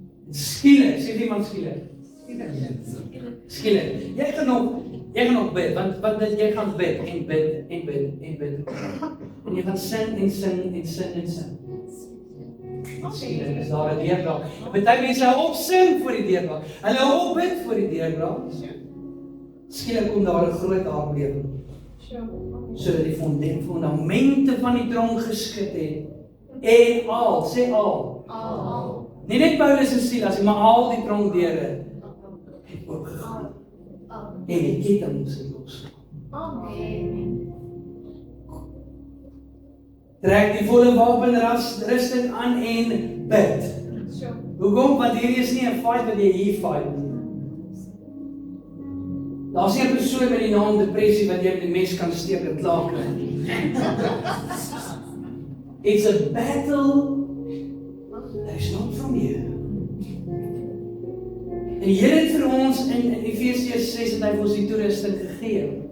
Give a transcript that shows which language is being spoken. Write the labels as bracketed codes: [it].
[af] Skielik, sê iemand skielik. Skielik. Jy gaan nog bid, want jy gaan bid en bid en bid en bid. En jy gaan sing en sing en sing en sing. Skielik is daar 'n deurbraak. Party mense hou op sing voor die deurbraak. Hulle hou op bid voor die deurbraak. Skielik kom daar 'n groot aardbewing. Sodat die fondamente van die tronk geskud het. En al, sê al. Nie net Paulus en Silas, maar al die tronkdeure het oopgegaan. En die kettinge is losgelaat. Trek die volle wapenrusting aan en bid. Hoekom? Want hier is nie 'n fight wat jy hier fight nie. Daar's nie 'n persoon met die naam depressie wat jy met die mes kan steek en klaar kry nie. [en] It's a battle that is not from you. [af] En die Here het vir ons in Efesiërs 6 het hy vir ons die toerusting gegee.